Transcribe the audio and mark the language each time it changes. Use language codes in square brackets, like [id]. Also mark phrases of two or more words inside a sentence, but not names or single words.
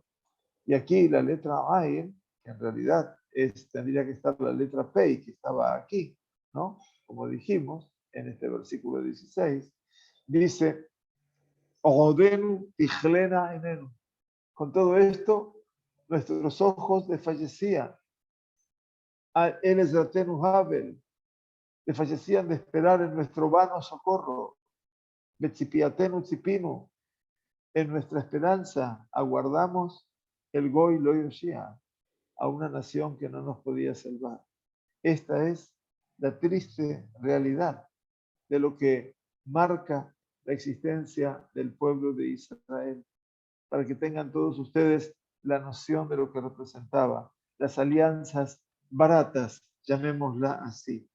[es] Y aquí la letra Ayin, que en realidad tendría que estar la letra Pei, que estaba aquí, ¿no? Como dijimos en este versículo 16, dice, [he] עודינו תכלינה עינינו. [es] Con todo esto, nuestros ojos desfallecían. [he] אל עזרתנו הבל, [es] desfallecían de esperar en nuestro vano socorro. [he] בצפיתנו צפינו, [es] en nuestra esperanza aguardamos el [he] גוי לא יושע, [es] a una nación que no nos podía salvar. Esta es la triste realidad de lo que marca la existencia del pueblo de Israel, para que tengan todos ustedes la noción de lo que representaba, las alianzas baratas, llamémosla así.